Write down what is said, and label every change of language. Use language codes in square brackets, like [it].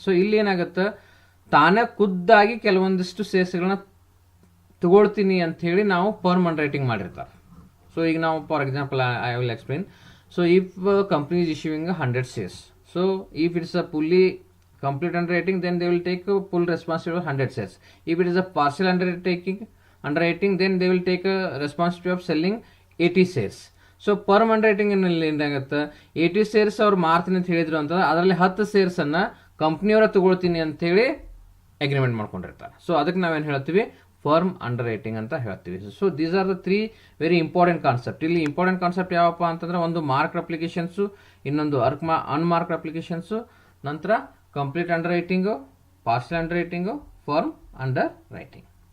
[kn] So ಇಲ್ಲಿ ಏನಾಗುತ್ತೆ, ತಾನೇ ಖುದ್ದಾಗಿ ಕೆಲವೊಂದಿಷ್ಟು ಶೇರ್ಸ್ಗಳನ್ನ ತಗೊಳ್ತೀನಿ ಅಂತ ಹೇಳಿ ನಾವು ಪರ್ಮ್ ಅಂಡರ್ ರೈಟಿಂಗ್ ಮಾಡಿರ್ತಾರೆ. [en] so [kn] ಈಗ ನಾವು [en] For example I will explain. So if company is issuing 100 shares, so if it's a fully complete underwriting, then they will take a full responsibility of 100 shares. If it is a partial underwriting, then they will take a responsibility of selling 80 shares. [kn] So perm ಅಂಡರ್ರೈಟಿಂಗ್ ಏನಾಗುತ್ತೆ, 80 shares ಅವ್ರು ಮಾರ್ತೀನಿ ಅಂತ ಹೇಳಿದ್ರು ಅಂತಂದ್ರೆ ಅದರಲ್ಲಿ 10 shares ಅನ್ನ ಕಂಪ್ನಿಯವರ ತಗೊಳ್ತೀನಿ ಅಂತ ಹೇಳಿ ಅಗ್ರಿಮೆಂಟ್ ಮಾಡ್ಕೊಂಡಿರ್ತಾರೆ. ಸೊ ಅದಕ್ಕೆ ನಾವೇನು ಹೇಳ್ತೀವಿ ಫರ್ಮ್ ಅಂಡರ್ ರೈಟಿಂಗ್ ಅಂತ ಹೇಳ್ತೀವಿ. [en] So these are the 3 very important concept. [kn] ಇಲ್ಲಿ ಇಂಪಾರ್ಟೆಂಟ್ ಕಾನ್ಸೆಪ್ಟ್ ಯಾವಪ್ಪ ಅಂತಂದ್ರೆ ಒಂದು ಮಾರ್ಕ್ಡ್ ಅಪ್ಲಿಕೇಶನ್ಸು, ಇನ್ನೊಂದು ಅನ್ಮಾರ್ಕ್ಡ್ ಅಪ್ಲಿಕೇಶನ್ಸು, ನಂತರ complete under writing, partial under writing, firm under writing.